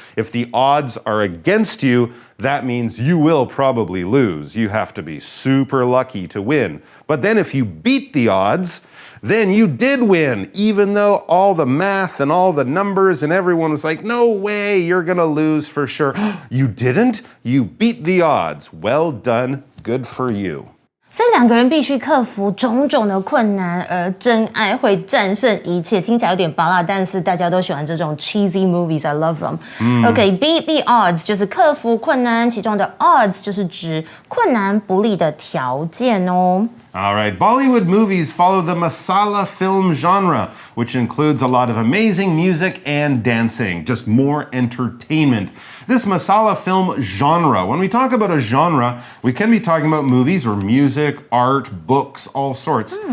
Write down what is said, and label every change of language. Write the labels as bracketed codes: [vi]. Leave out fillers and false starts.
[en] If the odds are against you, that means you will probably lose. You have to be super lucky to win. But then if you beat the odds, then you did win, even though all the math and all the numbers and everyone was like, no way, you're gonna lose for sure. You didn't? You beat the odds. Well done. Good for you. [zh] 所以两个人必须克服种种的困难，而真爱会战胜一切。听起来有点拔辣，但是大家都喜欢这种 cheesy movies. [en] I love them. [zh] Okay, beat the odds 就是克服困难，其中的 odds 就是指困难不利的条件哦。 [en] All right, Bollywood movies follow the masala film genre, which includes a lot of amazing music and dancing, just more entertainment. This masala film genre, when we talk about a genre, we can be talking about movies or music, art, books, all sorts.